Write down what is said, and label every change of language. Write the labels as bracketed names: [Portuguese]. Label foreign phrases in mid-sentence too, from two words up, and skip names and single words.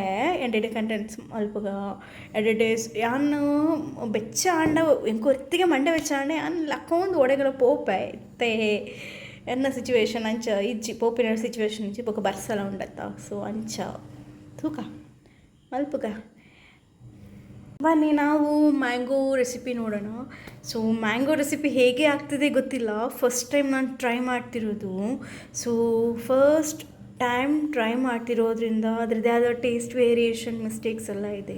[Tulu] ಎಡೆಡೆ ಕಂಟೆಂಟ್ಸ್ ಮಲ್ಪಗ ಎಡೆಡೆ ಯಾನು ಬೆಚ್ಚ ಆಂಡ ಎಂಕೊತ್ತಿಗೆ ಮಂಡೆ ಬೆಚ್ಚ ಆಂಡೆ ಯಾನು ಲಕ್ಕೊಂದು ಒಡೆಗಳ ಪೋಪೆ ಇತ್ತೆ ಎನ್ನ ಸಿಚುವೇಶನ್ ಅಂಚ ಇಜ್ಜಿ ಪೋಪಿನ ಸಿಚುವೇಶನ್ ಇಜ್ಜಿ ಬೊಕ್ಕ ಬರ್ಸಲ ಉಂಡತ್ತ. ಸೊ ಅಂಚ ತೂಕ ಮಲ್ಪಗ [Kannada] ಬನ್ನಿ ನಾವು [English] mango recipe [Kannada] ನೋಡೋಣ. ಸೊ [English] mango recipe [Kannada] ಹೇಗೆ ಆಗ್ತಿದೆ ಗೊತ್ತಿಲ್ಲ, [English] first time [Kannada] ನಾನು ಟ್ರೈ ಮಾಡ್ತಿರೋದು. ಸೊ [English] first time try [Kannada] ಮಾಡ್ತಿರೋದ್ರಿಂದ ಅದರದ್ದೇ ಆದ [English] taste variation mistakes [Kannada] ಎಲ್ಲ ಇದೆ.